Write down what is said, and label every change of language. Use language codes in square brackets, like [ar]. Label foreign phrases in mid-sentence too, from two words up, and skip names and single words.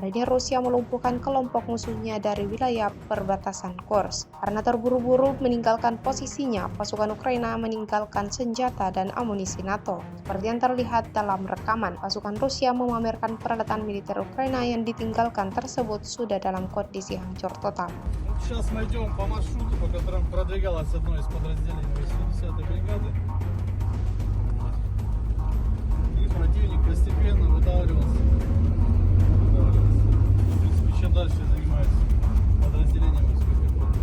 [id] Marinir Rusia melumpuhkan kelompok musuhnya dari wilayah perbatasan Kursk. Karena terburu-buru meninggalkan posisinya, pasukan Ukraina meninggalkan senjata dan amunisi NATO. Seperti yang terlihat dalam rekaman, pasukan Rusia memamerkan peralatan militer Ukraina yang ditinggalkan tersebut sudah dalam kondisi hancur total. [ru] Сейчас мы идем по маршруту, по которому продвигалось одно из подразделений 80-й бригады. И противник постепенно выдавливался. В принципе, чем дальше занимается подразделение морской пехоты.